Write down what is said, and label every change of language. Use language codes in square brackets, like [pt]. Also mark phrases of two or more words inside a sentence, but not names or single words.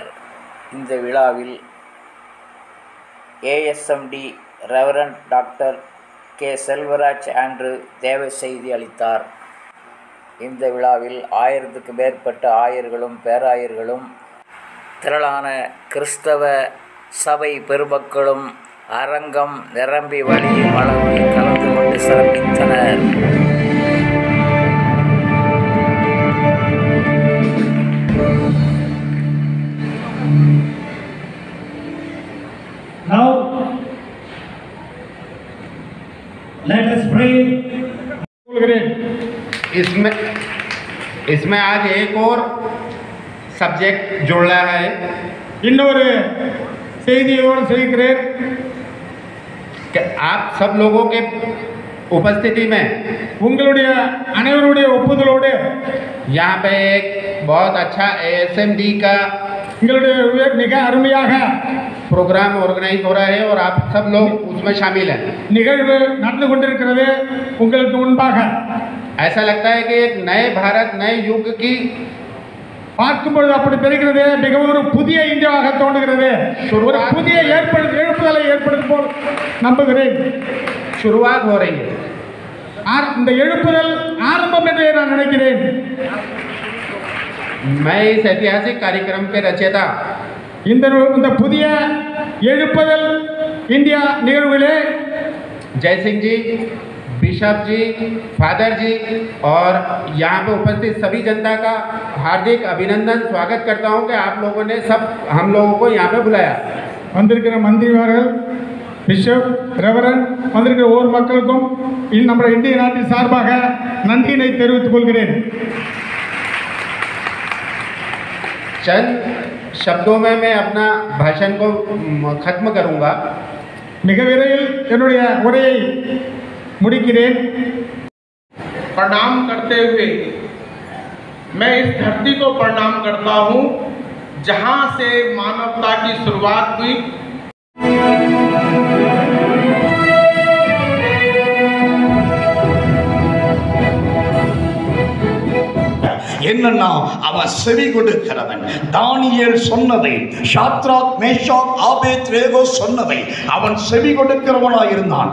[ta] இந்த விழாவில் ஏஎஸ்எம்டி ரெவரண்ட் டாக்டர் கே செல்வராஜ் ஆண்ட்ரூ தேவ செய்தி அளித்தார். இந்த விழாவில் 1000க்கும் மேற்பட்ட ஆயர்களும் பேராயர்களும் திரளான கிறிஸ்தவ சபை பெருமக்களும் அரங்கம் நிரம்பி வழியும் அளவு கலந்து கொண்டு சிறப்பித்தனர். [en] Now, let us pray. [hi] इसमें आज एक और सब्जेक्ट जोड़ा है. [ta] இன்னொரு செய்தியோடு செய்கிறேன். [hi] आप सब लोगों के उपस्थिति में [ta] உங்களுடைய அனைவருடைய ஒப்புதலோடு [hi] यहाँ पे एक बहुत अच्छा ASMD का [ta] உங்களுடைய மிக அருமையாக [en] program organize [hi] हो रहा है और आप सब लोग उसमें शामिल हैं. [ta] நிகழ்வு நடந்து கொண்டிருக்கிறது. உங்களுக்கு முன்பாக [hi] ऐसा लगता है कि एक नए भारत नए युग की [ta] பார்க்கும்போது அப்படி தெரிகிறது. மிகவும் ஒரு புதிய இந்தியாவாக தோன்றுகிறது. ஒரு புதிய எழுப்புதலை ஏற்படுத்தும் போல் நம்புகிறேன். [hi] शुरुआत हो रही है. [ta] இந்த எழுப்புதல் ஆரம்பம் என்று நான் நினைக்கிறேன். [hi] मैं इस ऐतिहासिक कार्यक्रम के रचयिता [ta] இந்த புதிய எழுப்புதல் இந்தியா நிகழ்விலே [hi] जयसिंह जी, बिशप जी, फादर जी और यहाँ पे उपस्थित सभी जनता का हार्दिक अभिनंदन स्वागत करता हूँ कि आप लोगों ने सब हम लोगों को यहाँ पे बुलाया. [ta] வந்திருக்கிற மந்திரிமார்கள், பிஷப், ரெவரண்ட், வந்திருக்கிற ஒவ்வொரு மக்களுக்கும் நம்ம இந்திய நாட்டின் சார்பாக நன்றியினை தெரிவித்துக் கொள்கிறேன். [hi] चंद शब्दों में मैं अपना भाषण को खत्म करूँगा. [ta] மிக விரைவில் என்னுடைய உரையை முடிக்கிறேன். [hi] प्रणाम करते हुए मैं इस धरती को प्रणाम करता हूँ जहाँ से मानवता की शुरुआत हुई. [ta] என்னன்னா அவன் செவி கொடுக்கிறவன். தானியேல் சொன்னதை, ஷாத்ராக், மேஷாக், ஆபேத்நேகோ சொன்னதை அவன் செவி கொடுக்கிறவனாய் இருந்தான்.